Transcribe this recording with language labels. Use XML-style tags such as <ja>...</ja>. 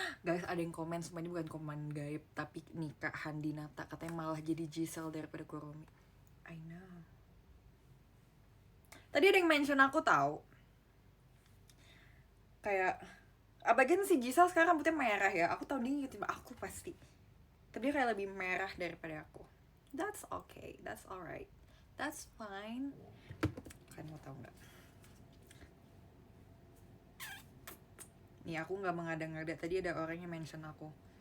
<id>Guys, ada yang komen, semua ini bukan komen gaib, tapi nih Kak Handinata katanya malah jadi Gisel daripada Kuromi.</id> <en>I know.</en> <id>Tadi ada yang mention aku tahu. Kayak abagian si Gisel sekarang rambutnya merah ya. Aku tahu dia ngikutin aku pasti. Tapi dia kayak lebih merah daripada aku.</id> <en>That's okay, that's alright, that's fine.</en> <id>Kalian mau tahu nggak? Nih aku nggak mengada-ngada, tadi ada orang yang mention aku.</id>